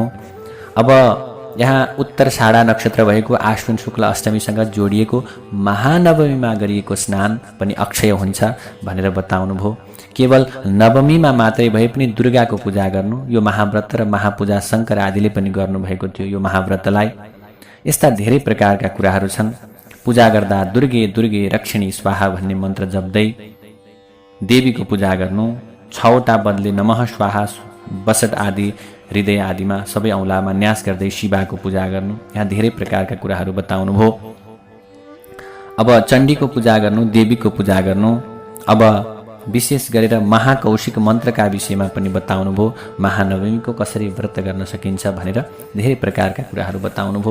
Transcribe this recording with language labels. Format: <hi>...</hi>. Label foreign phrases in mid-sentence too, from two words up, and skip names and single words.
<ne>अब यहाँ उत्तरषाढा नक्षत्र भएको आश्विन शुक्ल अष्टमीसँग जोडिएको महानवमीमा गरिएको स्नान पनि अक्षय हुन्छ भनेर बताउनुभयो। केवल नवमीमा मात्रै भए पनि दुर्गाको पूजा गर्नु, यो महाव्रत र महापूजा शङ्कर आदिले पनि गर्नुभएको थियो यो महाव्रतलाई। यस्ता धेरै प्रकारका कुराहरू छन्। पूजा गर्दा</ne> <sa>दुर्गे दुर्गे रक्षिणी स्वाहा</sa> <ne>भन्ने मन्त्र जप्दै देवीको पूजा गर्नु। 6वटा बदले नमः स्वाहा बसट आदि हृदय आदिमा सबै औँलामा न्यास गर्दै शिवाको पूजा गर्नु। यहाँ धेरै प्रकारका कुराहरू बताउनुभयो। अब चण्डीको पूजा गर्नु, देवीको पूजा गर्नु। अब विशेष गरेर महाकौशिक मन्त्रका विषयमा पनि बताउनुभयो। महानवमीको कसरी व्रत गर्न सकिन्छ भनेर धेरै प्रकारका कुराहरू बताउनुभयो।</ne>